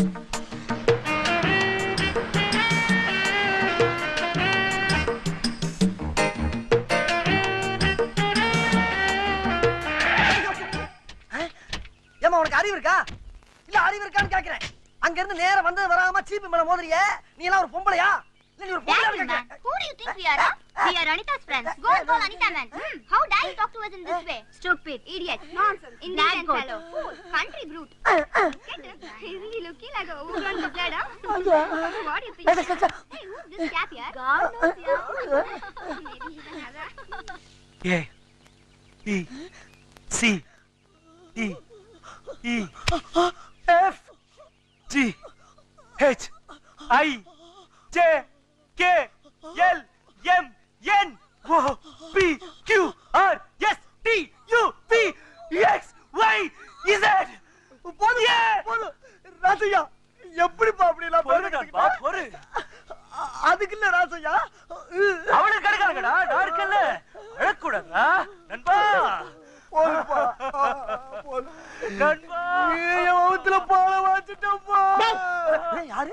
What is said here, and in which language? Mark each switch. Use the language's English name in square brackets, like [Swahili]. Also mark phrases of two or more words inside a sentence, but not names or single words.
[Tamil] ஏமா, உனக்கு அறிவு இருக்கா? இல்ல அறிவு இருக்கான்னு கேக்குறேன். அங்க இருந்து நேரா வந்தது வராம சீப்பு மேல மோதுறிய. நீ எல்லாம் ஒரு பொம்பளையா? இல்ல நீ ஒரு பொம்பளையா? [English] Who do you think we are? We are Anita's friends. Go and call Anita, man. How dare you talk to us in this way? Stupid, idiot, nonsense, Indian fellow, fool, country brute. Get it? Isn't he looking like a overgrown lizard, huh? What do you think? Hey, who's this chap here? God knows, yeah. Maybe he's another. A B C D E F G H I J K L M N O P Q R S T U V X Y Z. [Tamil] ராசையா, எப்படிப்பா அப்படி எல்லாம் பொறு. அதுக்கு இல்ல ராசையா, அவனுக்கு கிடைக்காதடா, நான் இருக்கேன்ல. அழக்கூடாதா நண்பா? நண்பா, என் முகத்துல பால வாச்சிட்டப்பா. யாரு?